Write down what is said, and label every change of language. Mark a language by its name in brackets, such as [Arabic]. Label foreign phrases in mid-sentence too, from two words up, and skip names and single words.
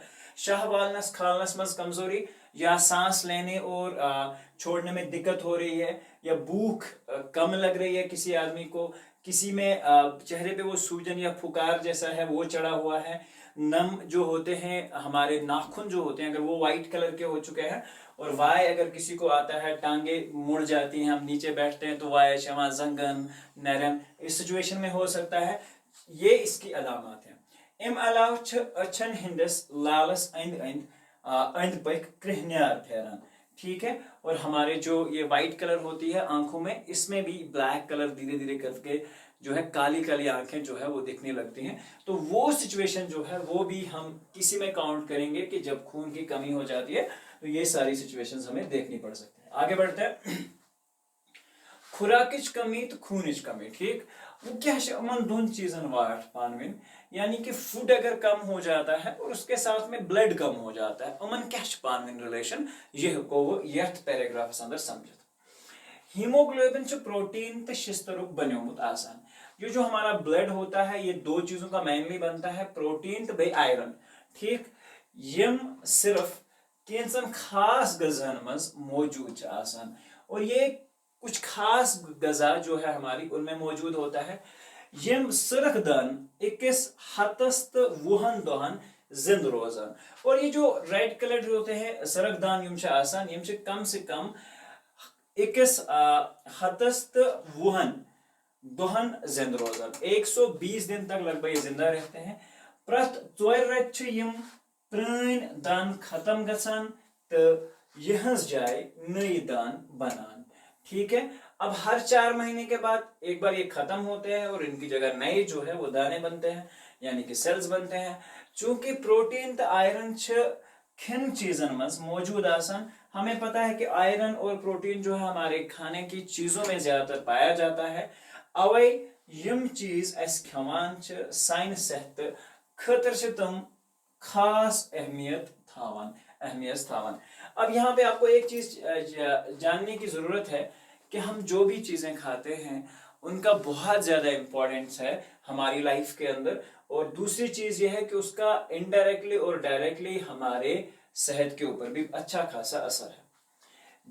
[Kashmiri] शाह वालनस खालनस मज कमजोरी, [Hindi] या सांस लेने और छोड़ने में दिक्कत हो रही है, या भूख कम लग रही है किसी आदमी को, किसी में चेहरे पे वो सूजन या फुकार जैसा है वो चढ़ा हुआ है। नम जो होते हैं हमारे नाखून जो होते हैं अगर वो [English] white color [Hindi] के हो चुके हैं, और वाय अगर किसी को आता है, टांगे मुड़ जाती हैं, हम नीचे बैठते हैं तो [Kashmiri] वाय शमा जंगन नरम, [Hindi] इस सिचुएशन में हो सकता है। ये इसकी अलामत है। [Kashmiri] इम अलाव अछन हिंदस लालस अंद पक कृहन्यार फेरन, [Hindi] ठीक है। और हमारे जो ये [English] white color [Hindi] होती है आंखों में, इसमें भी [English] black color [Hindi] धीरे धीरे करके जो है काली काली आंखें जो है वो दिखने लगती हैं। तो वो सिचुएशन जो है वो भी हम किसी में काउंट करेंगे कि जब खून की कमी हो जाती है, तो ये सारी सिचुएशंस हमें देखनी पड़ सकती है। आगे बढ़ते हैं। [Kashmiri] खुराकिच कमी तो खूनिच कमी, ठीक। वो क्या है दोन चीजन वाट पानविन, [Hindi] यानी कि फूड अगर कम हो जाता है और उसके साथ में ब्लड कम हो जाता है, [Kashmiri] उमन क्या पानविन रिलेशन, यह को वो यथ पैराग्राफ अंदर समझत। हीमोग्लोबिन प्रोटीन तो शिस्तरुक बन्योमुत आसान, [Hindi] ये जो हमारा ब्लड होता है ये दो चीजों का मेनली बनता है, प्रोटीन तो भाई आयरन, ठीक। [Kashmiri] यम सिर्फ कैंसन खास गजान मज मौजूद आसान, [Hindi] और ये कुछ खास गजा जो है हमारी उनमें मौजूद होता है। [Kashmiri] यम सरख दन 21 हतस्त वुहन दोहन जिंद रोजान, [Hindi] और ये जो [English] red color [Hindi] जो होते हैं [Kashmiri] सरख दान यम आसान, यम कम से कम 21 हतस्त वुहन दोहन जिंद रोजान, [Hindi] 120 दिन तक लगभग ये जिंदा रहते हैं। [Kashmiri] प्रत 4 रेत यम प्रान दान खत्म गसान तो यहज जाए नई दान बनान, [Hindi] ठीक है। अब हर 4 महीने के बाद एक बार ये खत्म होते हैं और इनकी जगह नए जो है वो दाने बनते हैं, यानी कि सेल्स बनते हैं। [Kashmiri] चूंकि प्रोटीन तो आयरन खिन चीजन मज मौजूद आसान, [Hindi] हमें पता है कि आयरन और प्रोटीन जो है हमारे खाने की चीजों में ज्यादातर पाया जाता है। [Kashmiri] अवे यम चीज अस खवान सान सेहत खतर तुम खास अहमियत थावन। [Hindi] अब यहाँ पे आपको एक चीज जानने की जरूरत है कि हम जो भी चीजें खाते हैं उनका बहुत ज्यादा इंपॉर्टेंस है हमारी लाइफ के अंदर, और दूसरी चीज यह है कि उसका इनडायरेक्टली और डायरेक्टली हमारे सेहत के ऊपर भी अच्छा खासा असर है।